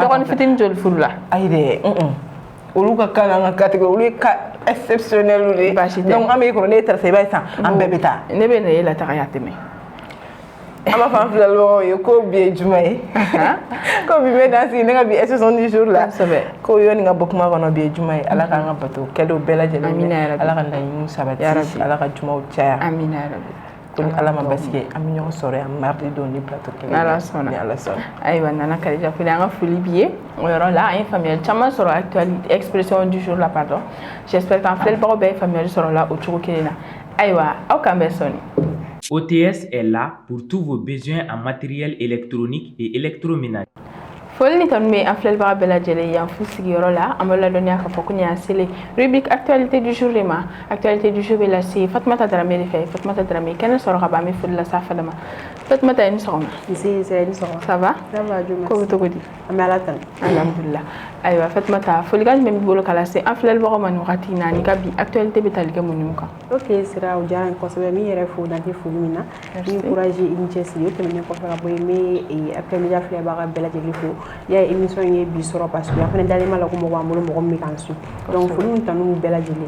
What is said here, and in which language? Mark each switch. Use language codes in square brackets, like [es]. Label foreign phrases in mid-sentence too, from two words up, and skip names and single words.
[bm] dɔgɔnin fitinin joli furu la ayi dɛ olu ka kan n'an ka catégorie olu ye [fr] cas exceptionnel [bm] de baasi tɛ donc an bɛ kɔnɔ n'e taara sisan i b'a ye sisan an bɛɛ bɛ taa ne bɛ na e la taga ya tɛmɛ an b'a fɔ an filɛlibagaw ye ko bi ye juma ye ko bi bɛ dan sigi ne ka bi [fr] exception du jour [bm] la ko yɔni ka bɔ kuma kɔnɔ bi ye juma ye ala k'an ka bato kɛlenw bɛɛ lajɛlen ala ka laɲiniw sabati ala ka jumaw caya amina yarabi ko ni ala ma basigi an bɛ ɲɔgɔn sɔrɔ yan mardi don ni plateau kelen ala sɔnna ayiwa nana Kadija Kole an ka foli b'i ye o yɔrɔ la an ye faamuyali caman sɔrɔ [fr] actualité expression du jour [bm] la [fr] pardon j'espère [bm] qu'an filɛlibagaw bɛɛ ye faamuyali sɔrɔ la o cogo kelen na ayiwa aw k'an bɛn sɔnni. [fr] OTS est là pour tous vos besoins en matériel électronique et électroménager. [bm] foli ni tan me an filɛlibaga bɛɛ lajɛlen yan fu sigiyɔrɔ la an bɛ ladɔniya k'a fɔ ko nin y'an selen [fr] rubrique actualité du jour [bm] de ma [fr] actualité du jour [bm] bɛ lase Fatumata Darame de fɛ Fatumata Darame kɛnɛ sɔrɔ ka ban an bɛ foli lase a fana ma Fatumata i ni sɔgɔma [fr] ça va [bm] ko bɛ cogo di an bɛ Ala tanu alhamdulillah ayiwa Fatumata folikan jumɛn b'i bolo ka lase an filɛlibagaw ma nin wagati in na ni ka bi actualité bɛ tali kɛ mun ni mun kan ok Sira o diyara n ye kosɛbɛ min yɛrɛ fo dante foli min na ni courage i ni cɛsiri o tɛmɛnen kɔfɛ ka bɔ yen n bɛ actualité filɛbaga bɛɛ lajɛlen fo y'a ye émission ye bi sɔrɔ [fr] parce que [bm] a fana dalen b'a la ko mɔgɔ b'an bolo mɔgɔ min bɛ k'an su donc foli ni tanu bɛɛ lajɛlen